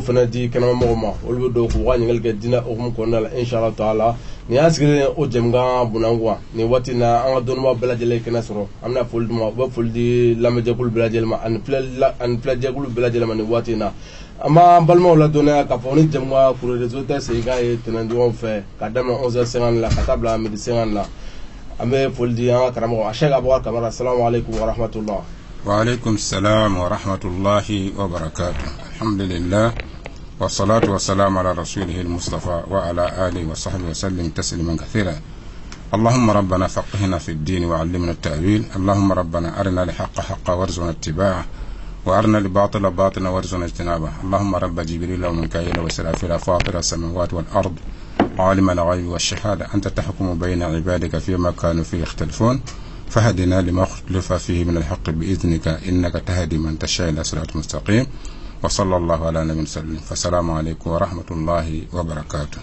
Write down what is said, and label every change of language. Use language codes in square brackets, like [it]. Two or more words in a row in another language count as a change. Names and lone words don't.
[bm] fana di kɛnɛmamɔgɔw ma olu bɛ don k'u ka ɲininkali kɛ diinɛ hukumu kɔnɔna la inshallah taala nin y'an sigilen o jɛmukan bunakun nin waati na an ka dɔnnibaaw bɛɛ lajɛlen kɛnɛ sɔrɔ an bɛna foli d'u ma u bɛ foli di lamɛnjɛkulu bɛɛ lajɛlen ma ani filɛjɛkulu bɛɛ lajɛlen ma nin waati na an b'an balimaw ladɔnniya k'a fɔ ni jɛmukan [fr] courrier des auditeurs [bm] segin k'a ye tɛnɛndonya fɛ ka daminɛ 11h50 la ka taa bila midi 50 la an bɛ foli di an ka karamɔgɔ Sheikh Abubakar Kamara [ar] السلام عليكم ورحمة الله. وعليكم السلام ورحمة الله وبركاته. الحمد لله والصلاة والسلام على رسوله المصطفى وعلى آله وصحبه وسلم تسليما كثيرا. اللهم ربنا فقهنا في الدين وعلمنا التأويل اللهم ربنا أرنا الحق حقا وارزقنا اتباعه وأرنا الباطل باطلا وارزقنا اجتنابه اللهم رب جبريل وميكائيل وإسرافيل فاطر السماوات والأرض عالم الغيب والشهادة أنت تحكم بين عبادك فيما كانوا فيه يختلفون فهدنا لما اختلف فيه من الحق بإذنك إنك تهدي من تشاء إلى صراط مستقيم وصلى الله على نبينا وسلم فالسلام عليكم ورحمة الله وبركاته.